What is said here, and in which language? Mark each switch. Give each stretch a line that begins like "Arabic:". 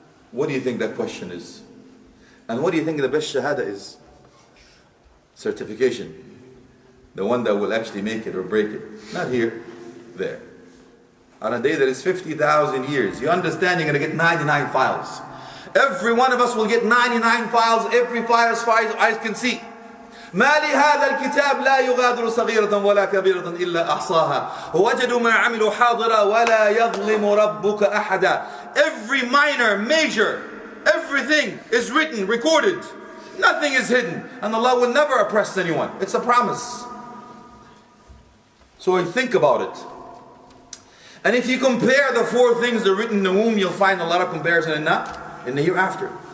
English: What do you think that question is? And what do you think the best shahada is? Certification. The one that will actually make it or break it. Not here, there. On a day that is 50,000 years, you understand you're going to get 99 files. Every one of us will get 99 files, every file as far as eyes can see.
Arabic: ما لهذا الكتاب لا يغادر صغيرة ولا كبيرة إلا أحصاها ووجدوا ما عملوا حاضرا ولا يظلم ربك أحدا.
English: Every minor, major, everything is written, recorded. Nothing is hidden. And Allah will never oppress anyone. It's a promise. So think about it. And if you compare the 4 things that are written in the womb, you'll find a lot of comparison in the hereafter.